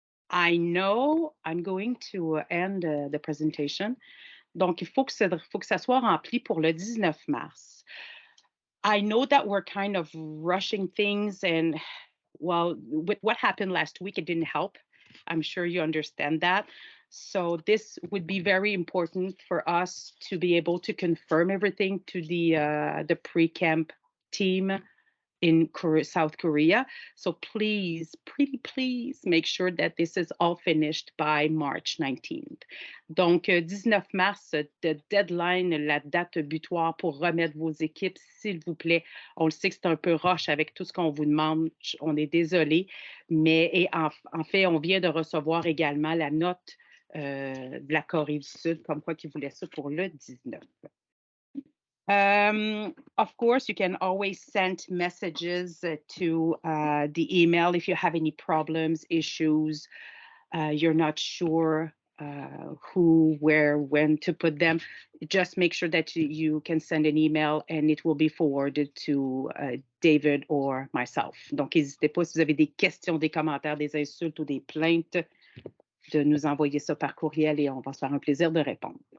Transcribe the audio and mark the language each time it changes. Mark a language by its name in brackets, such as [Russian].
[English] I know I'm going to end the presentation. [French] Donc, il faut que ça soit rempli pour le 19 mars. [English] I know that we're kind of rushing things, and well, with what happened last week, it didn't help. I'm sure you understand that. So this would be very important for us to be able to confirm everything to the pre-camp team in South Korea. So please, pretty please, make sure that this is all finished by March 19th. [French] Donc, 19 mars, [English] the deadline, [French] la date butoir pour remettre vos équipes, s'il vous plaît. On le sait que c'est un peu rush avec tout ce qu'on vous demande. On est désolé. Mais en fait, on vient de recevoir également la note de la Corée du Sud, comme quoi qu'ils voulaient ça pour le 19. [English] Of course, you can always send messages to the email if you have any problems, issues, you're not sure who, where, when to put them. Just make sure that you can send an email and it will be forwarded to David or myself. [French] Donc, n'hésitez pas si vous avez des questions, des commentaires, des insultes ou des plaintes, de nous envoyer ça par courriel et on va se faire un plaisir de répondre.